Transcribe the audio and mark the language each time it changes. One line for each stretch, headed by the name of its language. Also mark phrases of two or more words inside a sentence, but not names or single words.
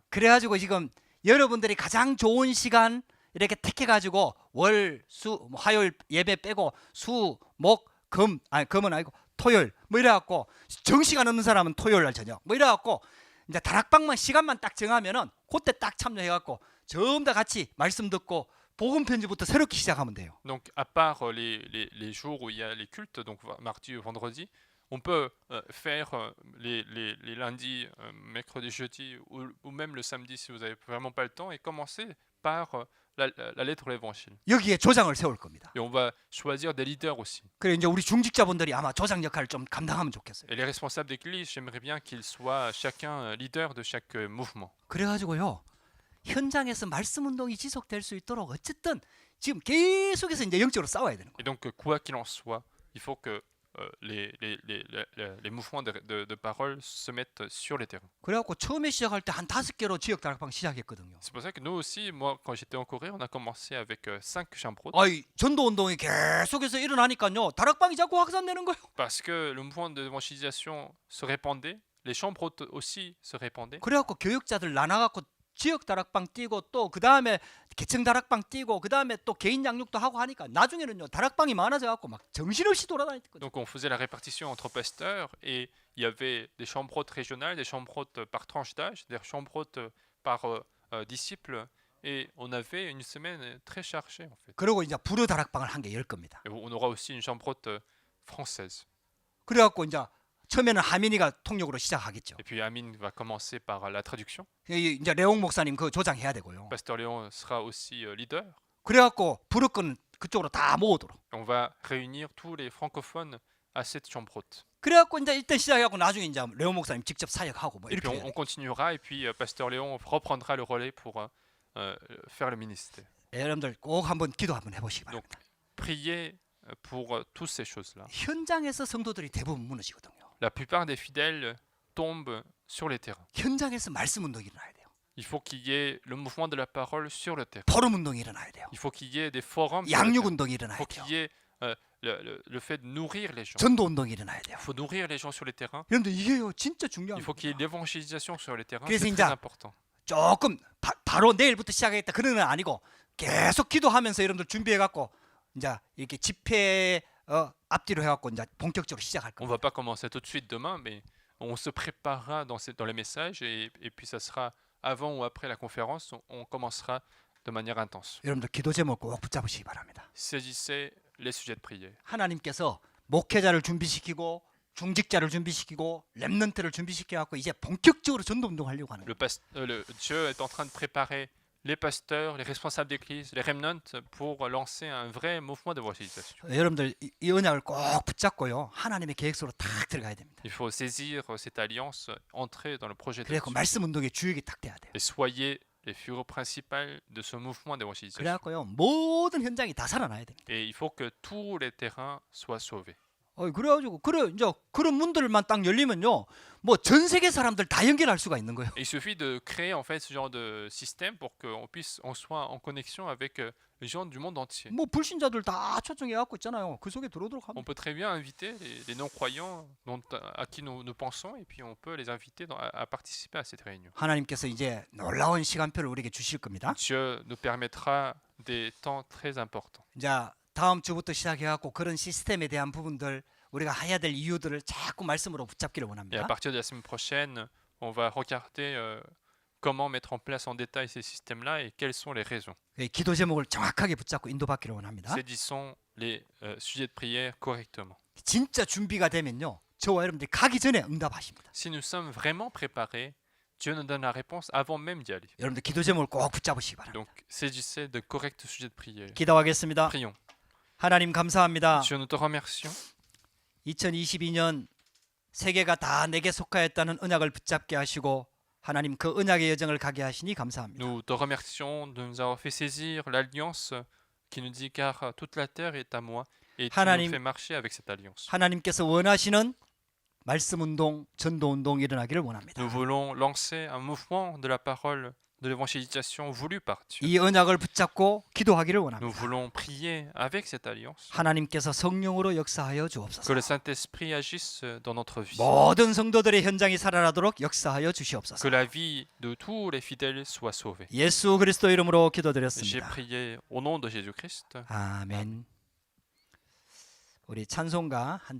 Korean: 그래가지고 지금 여러분들이 가장 좋은 시간 이렇게 택해가지고 월, 수, 화요일 예배 빼고 수, 목, 금, 아니 금은 아니고 토요일 뭐 이래갖고 정시간 없는 사람은 토요일 날 저녁 뭐 이래갖고 이제 다락방만 시간만 딱 정하면은 그때 딱 참여해갖고 전부 다 같이 말씀 듣고 복음 편지부터 새롭게 시작하면 돼요.
French: Donc à part les jours où il y a les cultes, donc mardi ou vendredi, on peut faire les lundis, mercredi, jeudi ou même le samedi si vous n'avez vraiment pas le temps et commencer par la lettre de l'évangile.
Korean: 여기에 조장을 세울 겁니다.
French: Et on va choisir des leaders aussi.
Korean: 그래 이제 우리 중직자분들이 아마 조장 역할을 좀 감당하면 좋겠어요.
French: Et les responsables d'église, j'aimerais bien qu'ils soient chacun leader de chaque mouvement.
Korean: 그래가지고요 현장에서 말씀 운동이 지속될 수 있도록 어쨌든 지금 계속해서 이제 영적으로 싸워야 되는 거예요.
French: Et donc quoi qu'il en soit, il faut que les mouvements de parole se mettent sur les terrains.
Korean: 그래갖고 처음에 시작할 때 한 5개로 지역 다락방 시작했거든요.
French: C'est pour ça que nous aussi, moi quand j'étais en Corée, on a commencé avec 5 chambres hautes.
Korean: 아이 전도 운동이 계속해서 일어나니까요 다락방이 자꾸 확산되는 거예요.
French: Parce que le mouvement d'évangélisation se répandait, les chambres hautes aussi se répandaient.
Korean: 그래갖고 교육자들 나눠갖고 지역 다락방 뛰고 또 그 다음에 계층 다락방 뛰고 그 다음에 또 개인 양육도 하고 하니까 나중에는요 다락방이 많아져갖고 막 정신없이 돌아다녔거든요.
French: Donc on faisait la répartition entre pasteurs et il y avait des chambres hautes régionales, des chambres hautes par tranche d'âge, des chambres hautes par disciples et on avait une semaine très chargée en fait.
Korean: 그리고 이제 불어 다락방을 한 개 열 겁니다.
French: Et on aura aussi une chambre haute française.
Korean: 그래갖고 이제 처음에는 하민이가 통역으로 시작하겠죠.
French: Et puis Amine va commencer par la traduction.
Korean: 이제 레옹 목사님 그 조장해야 되고요.
French: Pasteur Léon sera aussi leader.
Korean: 그래갖고 불어권 그쪽으로 다 모으도록.
French: On va réunir tous les francophones à cette chambre haute.
Korean: 그래갖고 이제 일단 시작해갖고 나중에 이제 레옹 목사님 직접 사역하고 뭐
French: Et puis
Korean: 이렇게.
French: on continuera et puis Pasteur Léon reprendra le relais pour faire le ministère.
Korean: 여러분들 꼭 한번 기도 한번 해보시기
French: Donc
Korean: 바랍니다.
French: priez pour toutes ces choses-là.
Korean: 현장에서 성도들이 대부분 무너지거든요.
French: La plupart des fidèles tombent sur les terrains.
Korean: 현장에서 말씀 운동이 일어나야 돼요.
French: Il faut qu'il y ait le mouvement de la parole sur le terrain.
Korean: 포럼 운동이 일어나야 돼요.
French: Il faut qu'il y ait des forums. Sur le
Korean: 양육
French: terrain.
Korean: 운동이
French: Il
Korean: 일어나야
French: faut
Korean: 돼요.
French: qu'il y ait le fait de nourrir les gens.
Korean: 전도 운동이 일어나야 돼요.
French: Il faut nourrir les gens sur les terrains.
Korean: 여러분들 이게요 진짜
French: Il
Korean: 중요한
French: faut qu'il y ait
Korean: 거예요.
French: l'évangélisation sur les terrains.
Korean: 그래서
French: C'est
Korean: 이제
French: très important.
Korean: 조금 바로 내일부터 시작하겠다 그런 건 아니고 계속 기도하면서 여러분들 준비해갖고 이제 이렇게 집회 앞뒤로 해갖고 이제 본격적으로 시작할
French: On
Korean: 거예요.
French: va pas commencer tout de suite demain, mais on se préparera dans les messages et puis ça sera avant ou après la conférence, on commencera de manière intense.
Korean: 여러분들 기도 제목 꼭 붙잡으시기 바랍니다.
French: Saisissez les sujets de prière.
Korean: 하나님께서 목회자를 준비시키고 중직자를 준비시키고 렘넌트를 준비시켜갖고 이제 본격적으로 전도 운동하려고 하는 거예요.
French: Dieu est en train de préparer les pasteurs, les responsables d'église, les remnants pour lancer un vrai mouvement d'évangélisation.
Korean: 여러분들 이 언약을 꼭 붙잡고요. 하나님의 계획서로 딱 들어가야 됩니다.
French: Il faut saisir cette alliance, entrer dans le projet de
Korean: 그래갖고
French: Dieu
Korean: 말씀 운동의 주역이 딱 돼야 돼요.
French: et soyez les figures principales de ce mouvement d'évangélisation.
Korean: 그래갖고요 모든 현장이 다 살아나야 됩니다.
French: Et il faut que tous les terrains soient sauvés.
Korean: 그래가지고 그래 이제 그런 문들만 딱 열리면요, 뭐 전 세계 사람들 다 연결할 수가 있는 거예요.
French: Et il suffit de créer en fait ce genre de système pour on soit en connexion avec les gens du monde entier.
Korean: 뭐 불신자들 다 초청해 갖고 있잖아요. 그 속에 들어오도록
French: On
Korean: 합니다.
French: peut très bien inviter les non-croyants à qui nous pensons et puis on peut les inviter à participer à cette réunion.
Korean: 하나님께서 이제 놀라운 시간표를 우리에게 주실 겁니다.
French: Dieu nous permettra des temps très importants.
Korean: 자, 다음 주부터 시작해 갖고 그런 시스템에 대한 부분들, 우리가 해야 될 이유들을 자꾸 말씀으로 붙잡기를
French: Et à
Korean: 원합니다.
French: partir de la semaine prochaine, on va regarder comment mettre en place en détail ces systèmes-là et quelles sont les raisons.
Korean: 기도 제목을 정확하게 붙잡고 인도받기를 원합니다.
French: Saisissons les sujets de prière correctement.
Korean: 진짜 준비가 되면요, 저와 여러분들이 가기 전에 응답하십니다.
French: Si nous sommes vraiment préparés, Dieu nous donne la réponse avant même d'y aller.
Korean: 여러분들 기도 제목을 꼭 붙잡으시기 바랍니다.
French: Donc, saisissez de corrects sujets de prière.
Korean: 기도하겠습니다.
French: Prions.
Korean: 하나님 감사합니다.
French: Dieu, nous te remercions.
Korean: 2022년 세계가 다 내게 속하였다는 언약을 붙잡게 하시고 하나님 그 언약의 여정을 가게 하시니 감사합니다.
French: Nous te remercions de nous avoir fait saisir l'alliance qui nous dit car toute la terre est à moi et tu
Korean: 하나님,
French: nous fais marcher avec cette alliance.
Korean: 하나님께서 원하시는 말씀 운동, 전도 운동 일어나기를 원합니다.
French: Nous voulons lancer un mouvement de la parole de l'évangélisation voulu par Dieu.
Korean: 이 언약을 붙잡고 기도하기를
French: Nous
Korean: 원합니다.
French: voulons prier avec cette alliance.
Korean: 하나님께서 성령으로 역사하여
French: Que
Korean: 주옵소서.
French: le Saint-Esprit agisse dans notre vie.
Korean: 모든 성도들의 현장이 살아나도록 역사하여
French: Que
Korean: 주시옵소서.
French: la vie de tous les fidèles soit sauvée.
Korean: 예수 그리스도 이름으로
French: J'ai
Korean: 기도드렸습니다.
French: prié au nom de Jésus-Christ.
Korean: 아멘. 우리 찬송가 한